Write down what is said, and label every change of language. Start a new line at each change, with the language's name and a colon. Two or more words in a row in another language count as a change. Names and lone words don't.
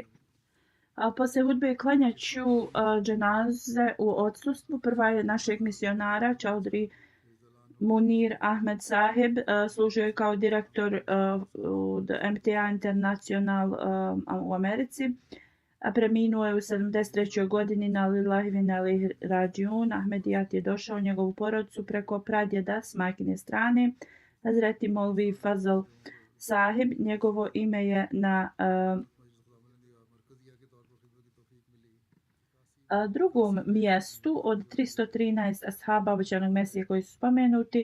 Bosnian: Poslije hudbe klanjat ću dženaze u odsustvu. Prva je našeg misionara Čaudri Munir Ahmed Sahib, služio je kao direktor MTA International u Americi. Preminuo je u 73. godini na
Arabic: لله وإنا إليه راجعون.
Bosnian: Ahmedijat je došao u njegovu porodcu preko pradjeda s majkine strane. Hazreti Molvi Fazl Sahib, njegovo ime je na drugom mjestu od 313 ashaba obećanog Mesije koji su spomenuti.